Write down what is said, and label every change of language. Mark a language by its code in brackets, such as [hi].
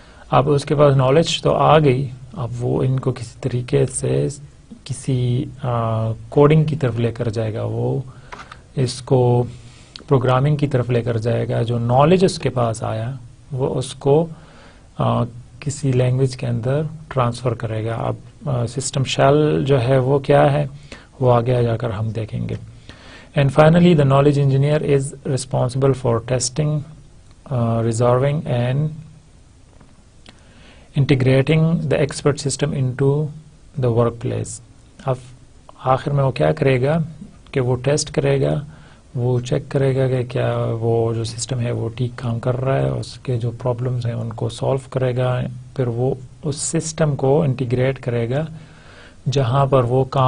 [ur] اب اس کے پاس نالج تو آ گئی، اب وہ ان کو کسی طریقے سے کسی کوڈنگ کی طرف لے کر جائے گا، وہ اس کو پروگرامنگ کی طرف لے کر جائے گا. جو نالج اس کے پاس آیا وہ اس کو کسی لینگویج کے اندر ٹرانسفر کرے گا. اب سسٹم شیل جو ہے وہ کیا ہے وہ آگے جا کر ہم دیکھیں گے. [en] And finally the knowledge engineer is responsible for testing, resolving and integrating the expert system into the work place. [ur] اب آخر میں وہ کیا کرے گا کہ وہ ٹیسٹ کرے گا، وہ چیک کرے گا کہ کیا وہ جو سسٹم ہے وہ ٹھیک کام کر رہا ہے، اس کے جو پرابلمز ہیں ان کو سالو کرے گا، پھر وہ اس سسٹم کو انٹیگریٹ کرے گا جہاں پر وہ